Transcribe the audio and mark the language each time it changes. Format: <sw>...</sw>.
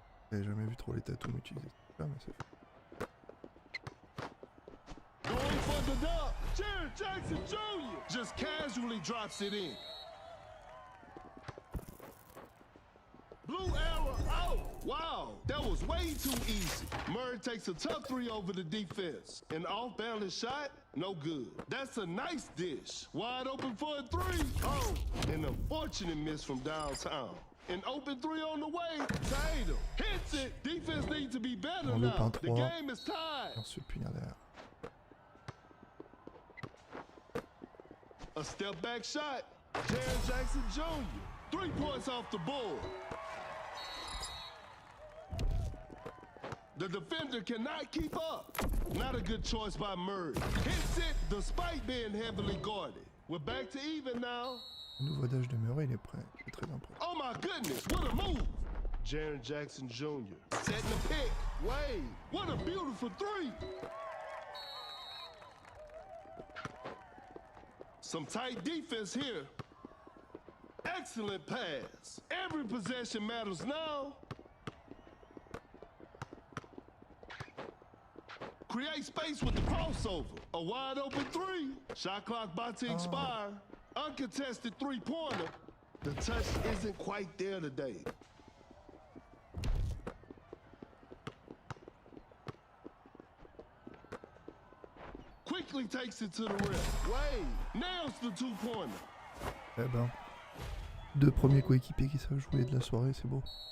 <fr>J'avais jamais vu trop les tatous utiliser ça, mais c'est fait.</fr> <en>Going for the dunk. Jared Jackson Jr. just casually drops it in. Blue arrow out. Wow, that was way too easy. Murray takes a tough three over the defense. An off-balance shot, no good. That's a nice dish. Wide open for a three. Oh, an unfortunate miss from downtown. An open three on the way. Tatum hits it. Defense needs to be better now. The game is tied.</en> <fr>Ensuite, punir derrière.</fr> <en>A step back shot. Jared Jackson Jr. 3 points off the board. The defender cannot keep up. Not a good choice by Murray. Hits it despite being heavily guarded. We're back to even now.</en> <fr>Le nouveau dage de Murray, il est prêt. Il est très impressionnant.</fr> <en>Oh my goodness, what a move. Jaren Jackson Jr. setting the pick. Wade, what a beautiful three. Some tight defense here. Excellent pass. Every possession matters now. Create space with the crossover. A wide open three. Shot clock about to expire. Uncontested three-pointer. The touch isn't quite there today. Quickly takes it to the rim. Wade nails the two-pointer.</en> <fr>Eh ben, deux premiers coéquipiers qui savent jouer de la soirée, c'est beau.</fr>